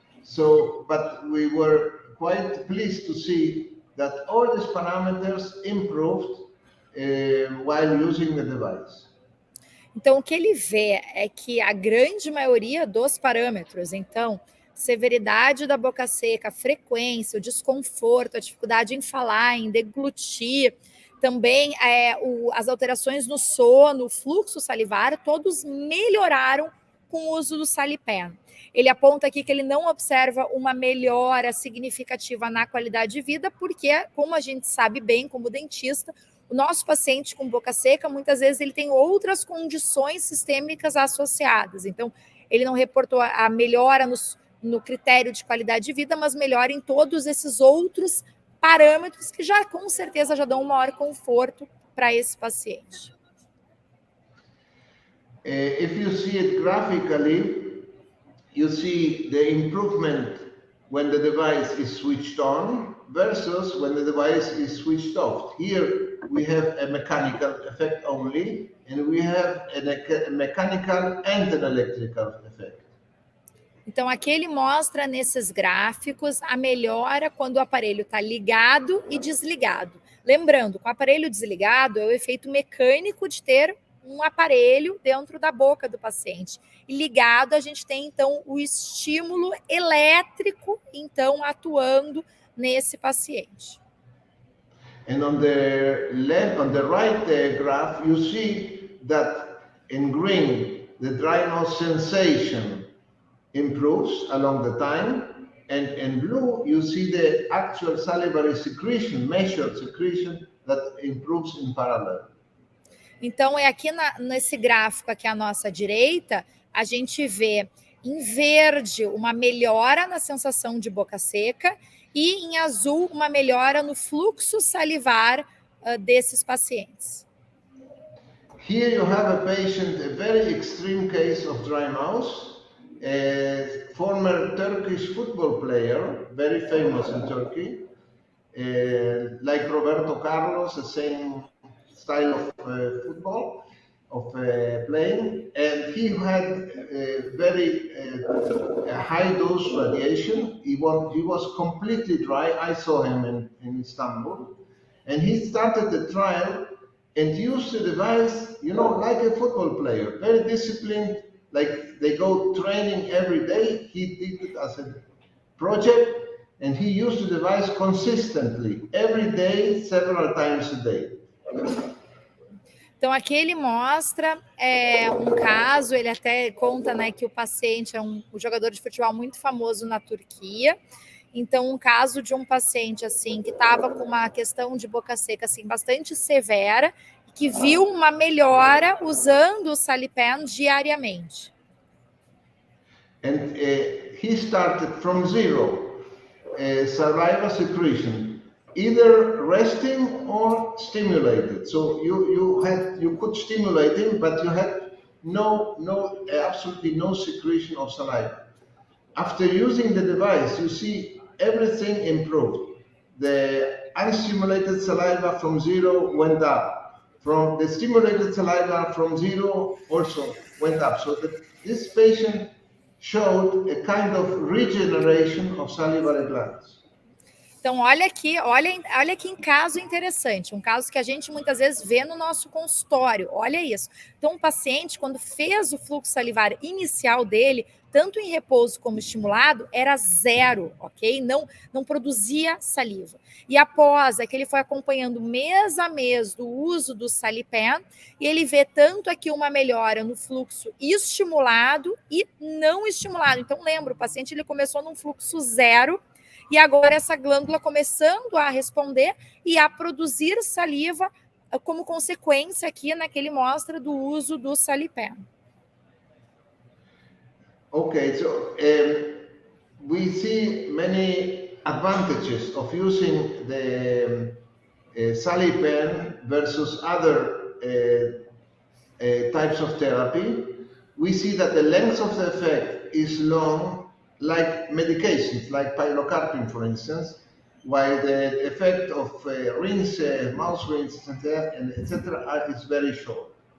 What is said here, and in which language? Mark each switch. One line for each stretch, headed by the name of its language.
English: So, but we were quite pleased to see that all these parameters improved while using the device.
Portuguese: Então, o que ele vê é que a grande maioria dos parâmetros, então, severidade da boca seca, frequência, o desconforto, a dificuldade em falar, em deglutir, também as alterações no sono, o fluxo salivar, todos melhoraram com o uso do Salipen. Ele aponta aqui que ele não observa uma melhora significativa na qualidade de vida, porque, como a gente sabe bem, como dentista, o nosso paciente com boca seca, muitas vezes ele tem outras condições sistêmicas associadas. Então, ele não reportou a melhora no critério de qualidade de vida, mas melhora em todos esses outros parâmetros que já, com certeza, já dão um maior conforto para esse paciente.
English: If you see it graphically, you see the improvement when the device is switched on versus when the device is switched off. Here we have a mechanical effect only, and we have a mechanical and an electrical effect.
Portuguese: Então, aqui ele mostra nesses gráficos a melhora quando o aparelho está ligado e desligado. Lembrando, com o aparelho desligado é o efeito mecânico de ter um aparelho dentro da boca do paciente. E ligado, a gente tem, então, o estímulo elétrico, então, atuando nesse paciente.
English: And on the right graph, you see that in green, the dry mouth sensation improves along the time, and in blue, you see the actual salivary secretion, measured secretion, that improves in parallel.
Portuguese: Então, é aqui nesse gráfico aqui à nossa direita, a gente vê em verde uma melhora na sensação de boca seca e em azul uma melhora no fluxo salivar desses pacientes.
English: Here you have a patient, a very extreme case of dry mouth, a former Turkish football player, very famous in Turkey, like Roberto Carlos, the same style of football, of playing, and he had very high dose radiation. He was completely dry. I saw him in Istanbul, and he started the trial and used the device, like a football player, very disciplined, like they go training every day. He did it as a project, and he used the device consistently, every day, several times a day.
Portuguese: Então, aqui ele mostra um caso, ele até conta, né, que o paciente é um jogador de futebol muito famoso na Turquia. Então, um caso de um paciente assim que estava com uma questão de boca seca assim, bastante severa, que viu uma melhora usando o Salipen diariamente.
English: And he started from zero, saliva secretion, either resting or stimulated. So you could stimulate him, but you had absolutely no secretion of saliva. After using the device, you see everything improved. The unstimulated saliva from 0 went up. From the stimulated saliva from 0 also went up. So this patient showed a kind of regeneration of salivary glands.
Portuguese: Então, olha aqui em caso interessante, um caso que a gente muitas vezes vê no nosso consultório. Olha isso. Então, o paciente, quando fez o fluxo salivar inicial dele, tanto em repouso como estimulado, era 0, ok? Não produzia saliva. E após, é que ele foi acompanhando mês a mês do uso do Salipen, e ele vê tanto aqui uma melhora no fluxo estimulado e não estimulado. Então, lembra, o paciente ele começou num fluxo 0, e agora essa glândula começando a responder e a produzir saliva como consequência aqui, né, que ele mostra do uso do Salipen.
English: Okay, so we see many advantages of using the Salipen versus other types of therapy. We see that the length of the effect is long, like medications, like pilocarpine, for instance, while the effect of mouth rinses, etc., is very short.